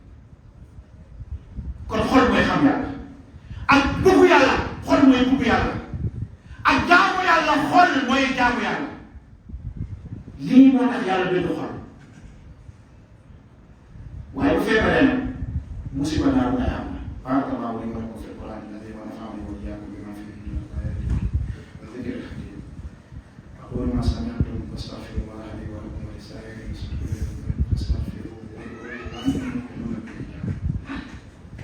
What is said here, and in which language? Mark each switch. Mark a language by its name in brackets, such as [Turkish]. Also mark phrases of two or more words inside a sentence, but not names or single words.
[Wolof] kon xol mooy xam yàlla ak bëggu yàlla xol mooy bëggu yàlla ak jaamu yàlla xol mooy jaamu yàlla lii moo tax yàlla bind xol waaye bu feebaree nag musiba naaru day am na [Arabic] بارك الله لي ولكم في القرآن الذي ونفعني وإياكم بما فيه من الآيات والذكر الحكيم أقول ما سمعتم وأستغفر الله لي ولكم ولسائر المسلمين فاستغفروه إنه هو الغفور الرحيم